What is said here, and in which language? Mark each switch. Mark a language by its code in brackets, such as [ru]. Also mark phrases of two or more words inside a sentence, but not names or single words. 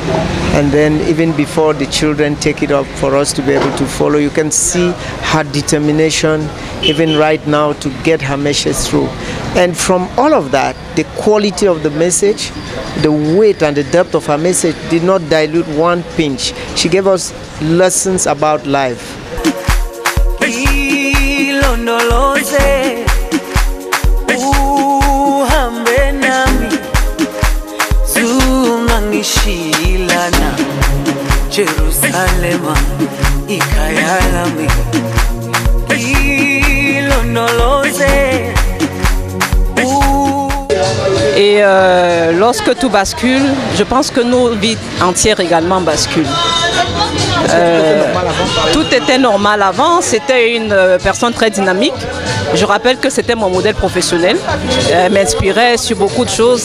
[en] And then even before the children take it up for us to be able to follow, you can see her determination even right now to get her message through. And from all of that, the quality of the message, the weight and the depth of her message did not dilute one pinch. She gave us lessons about life. [zu] Jerusalema ikayalami ilondoloze. [fr] Et lorsque tout bascule, je pense que nos vies entières également basculent. Tout était normal avant, c'était une personne très dynamique. Je rappelle que c'était mon modèle professionnel. Elle m'inspirait sur beaucoup de choses.